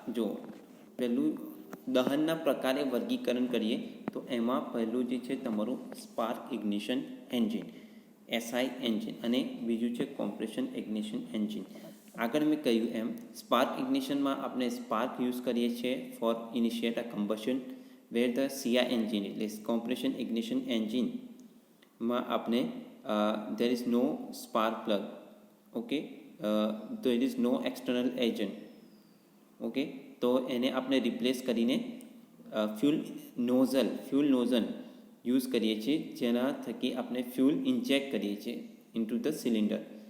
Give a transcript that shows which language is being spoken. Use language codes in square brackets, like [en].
[gu] જો પહેલું દહનના પ્રકારે વર્ગીકરણ કરીએ તો એમાં પહેલું જે છે તમારું spark ignition engine, SI engine, અને બીજું છે કોમ્પ્રેશન ઇગ્નિશન એન્જિન. આગળ મેં કહ્યું એમ સ્પાર્ક ઇગ્નિશનમાં આપણે સ્પાર્ક યુઝ કરીએ છીએ [en] for initiate a combustion, [gu] wear the CI engine એટલે કોમ્પ્રેશન ઇગ્નિશન એન્જિનમાં આપણે [en] there is no spark plug. Okay, there is no external agent. [gu] Okay, તો એને આપણે રિપ્લેસ કરીને ફ્યુલ નોઝલ યુઝ કરીએ છીએ, જેના થકી આપણે ફ્યુલ ઇન્જેક્ટ કરીએ છીએ ઇન્ટુ ધ સિલિન્ડર.